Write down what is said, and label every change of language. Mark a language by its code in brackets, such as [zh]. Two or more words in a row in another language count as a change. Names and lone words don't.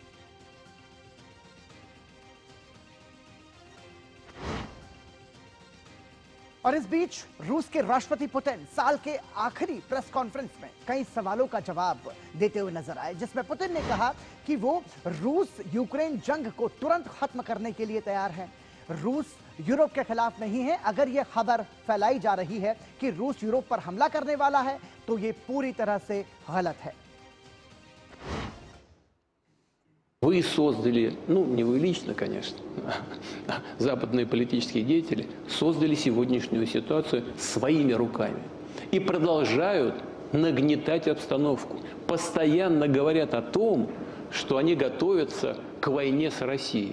[hi] और इस बीच रूस के राष्ट्रपति पुतिन साल के आखिरी प्रेस कॉन्फ्रेंस में कई सवालों का जवाब देते हुए नजर आए, जिसमें पुतिन ने कहा कि वो रूस यूक्रेन जंग को तुरंत खत्म करने के लिए तैयार है। रूस यूरोप के खिलाफ नहीं है। अगर यह खबर फैलाई जा रही है कि रूस यूरोप पर हमला करने वाला है तो यह पूरी तरह से गलत है। [ru] Вы создали, ну не вы лично, конечно, западные политические деятели создали сегодняшнюю ситуацию своими руками и продолжают нагнетать обстановку. Постоянно говорят о том, что они готовятся к войне с Россией.